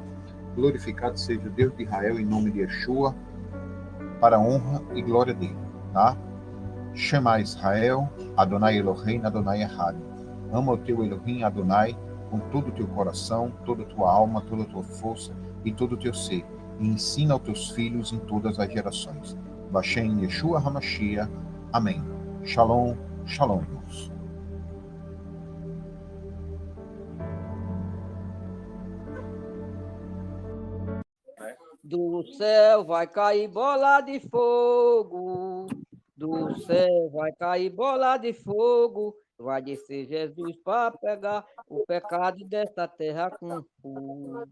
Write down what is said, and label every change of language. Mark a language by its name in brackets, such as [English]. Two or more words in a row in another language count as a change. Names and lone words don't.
[Portuguese] Glorificado seja o Deus de Israel em nome de Yeshua, para a honra e glória dele. tá? [Hebrew] שמע ישראל אדני אלהים אדני אחד. [Portuguese] Ama o teu Elohim, Adonai, com todo o teu coração, toda a tua alma, toda a tua força e todo o teu ser. E ensina aos teus filhos em todas as gerações. [Hebrew] בשם ישוע המשיח. [Portuguese] Amém. [Hebrew] שלום שלום, [Portuguese] irmãos. Do céu vai cair bola de fogo, do céu vai cair bola de fogo, vai descer Jesus para pegar o pecado desta terra com fogo.